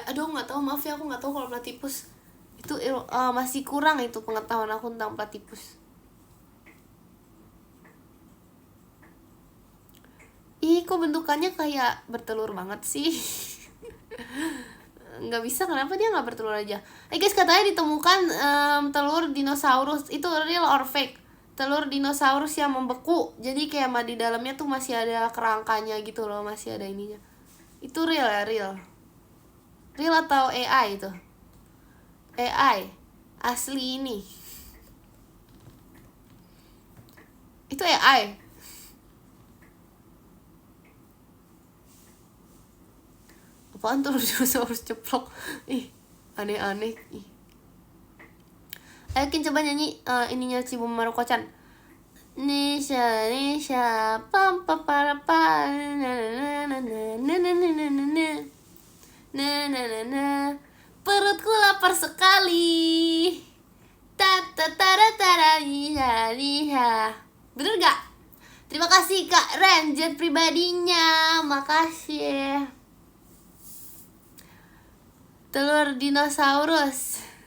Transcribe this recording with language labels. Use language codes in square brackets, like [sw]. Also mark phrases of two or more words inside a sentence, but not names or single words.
[id] Aduh gak tahu, maaf ya, aku gak tahu kalau platypus. Itu masih kurang itu pengetahuan aku tentang platypus. Kok bentukannya kayak bertelur banget sih? Nggak bisa, kenapa dia nggak bertelur aja? Guys, katanya ditemukan telur dinosaurus. [en] Itu real or fake? [id] Telur dinosaurus yang membeku, jadi kayak di dalamnya tuh masih ada kerangkanya gitu loh, masih ada ininya. Itu real ya? Real atau AI itu? AI asli ini. Itu AI. Apaan tuh dinosaurus ceplok? Aneh-aneh. Ayo Kin coba nyanyi ininya Chibi Maruko-chan. Nisha pam pam para pa na na na na na na na na. Perutku lapar sekali. Tata tara tara liha. Bener gak? Terima kasih Kak Ren, jet pribadinya. Makasih. Telur dinosaurus.